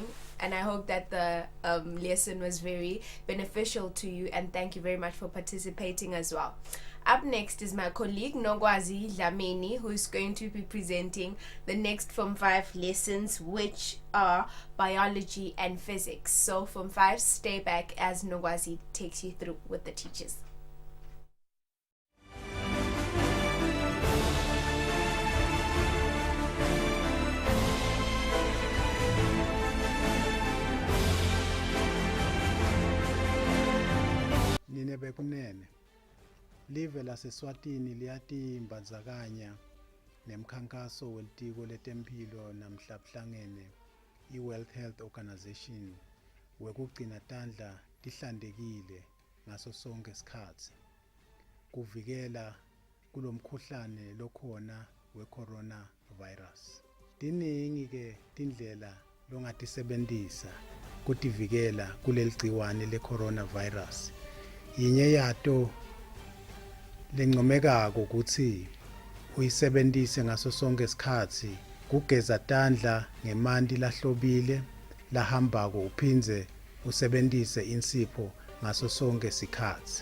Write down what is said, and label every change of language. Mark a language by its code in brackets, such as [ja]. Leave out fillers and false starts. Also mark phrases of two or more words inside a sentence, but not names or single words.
[en] And I hope that the lesson was very beneficial to you, and thank you very much for participating as well. Up next is my colleague Nogwazi Dlamini, who is going to be presenting the next Form 5 lessons, which are biology and physics. So Form 5, stay back as Nogwazi takes you through with the teachers. [ss] Bekunene live laseswatini liyatimbazakanya nemkhankaso welitiko letempilo namhlabuhlangene i-World Health Organization wekugcina tandla tihlantekile ngaso sonke isikhathi kuvikela kulomkhuhlane lokhona we-corona virus. Tiningi ke tindlela longatisebentisa kutivikela kuleli gciwane le-corona virus. Yinye yato lencomekako ukuthi uyisebentise ngaso sonke isikhathi kugeza tandla ngemanti lahlobile lahambako, uphindze usebentise insipho ngaso sonke isikhathi.